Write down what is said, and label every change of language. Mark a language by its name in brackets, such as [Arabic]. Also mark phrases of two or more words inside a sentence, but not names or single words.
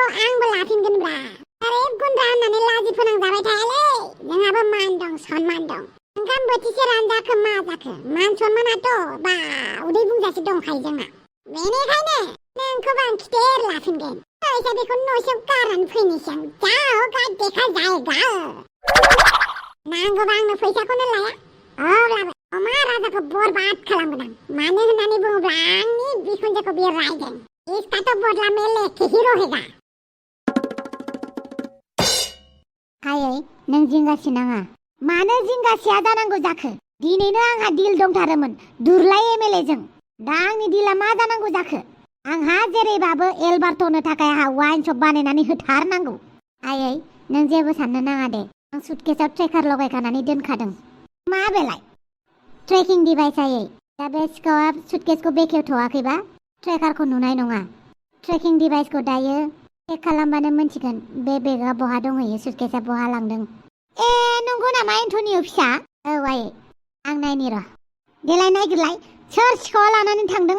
[Bodo] आंबो लाफिनगोनब्रा आरे गुन्द्रा होननानै लाजि फोनांजाबाय थायालै जोंहाबो मान दं सनमान दं ओंखाम बोथिसे रानजाखो मा जाखो मान सनमानाथ' बा उदै बुंजासे दंखायो जोंहा बेनिखायनो नोंखौबो आं खिथेर लाफिनगोन फैसा बेखौ न'सेयाव गारनानै फैनोसै आं जाओ गा [Hindi] देखा जाएगा [Bodo] नांगौबा आंनो फैसाखौनो लाया अब्लाबो अमा राजाखौ बरबाद खालामगोन आं मानो होननानै बुङोब्ला आंनि बिखुनजोखौ बियो रायदों [Hindi] इसका तो बदला में लेके ही रहेगा [Bodo] आयै नों जिंगासि नाङा मानो जिंगासिया जानांगौ जाखो दिनैनो आंहा दिल दंथारोमोन दुरलाय एमएलएजों दा आंनि दिला मा जानांगौ जाखो आंहा जेरैबाबो एलबार्टनो थाखाय आंहा [English] wine shop [Bodo] बानायनानै होथारनांगौ आयै नों जेबो साननो नाङा दे आं सुटकेसाव ट्रेकार लगायखानानै दोनखादों मा बेलाय [English] tracking device [Bodo] आयै दा बे सिखावा सुटकेसखौ बेखेवथ'वाखैबा ट्रेकारखौ नुनाय नङा ट्रेकिं डिभाइसखौ दायो चेक खालामबानो मोनथिगोन बे बेगआ बहा दंहैयो सुटकेसा बहा लांदों नंगौ नामा एन्टनियो फिसा औ आयै आं नायनि र' देलाय नायग्रोलाय सोर सिखावा लानानै थांदों?